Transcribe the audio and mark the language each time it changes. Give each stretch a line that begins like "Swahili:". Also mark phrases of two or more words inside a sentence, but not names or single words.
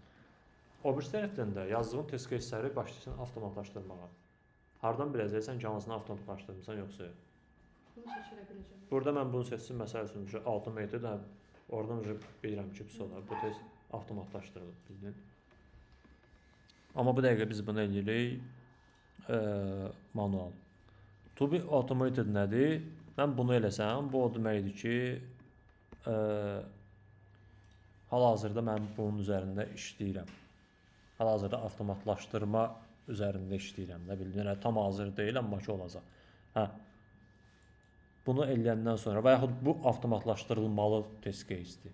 Azerbaijani: O bir tərəfdən də yazdığın
English: test case'ləri
Azerbaijani: başlayırsan avtomatlaşdırmağa. Hardan biləcəksən ki, hansını avtomatlaşdırmısan yoxsa yox? Bunu seçilə biləcəm. Burada mən bunu seçsin, məsəl üçün automated, oradan bilirəm ki, pis olar. Bu test avtomatlaşdırılıb, bildin. Amma bu dəqiqə biz bunu eləyirik manual.
English: To be automated
Azerbaijani: nədir? Mən bunu eləsəm, bu o deməkdir ki, hal-hazırda mən bunun üzərində işləyirəm. Hal-hazırda avtomatlaşdırma üzərində işləyirəm. Nə bildin, tam hazır deyil, amma ki olacaq. Bunu eləyəndən sonra və yaxud bu avtomatlaşdırılmalı
English: test case-dir.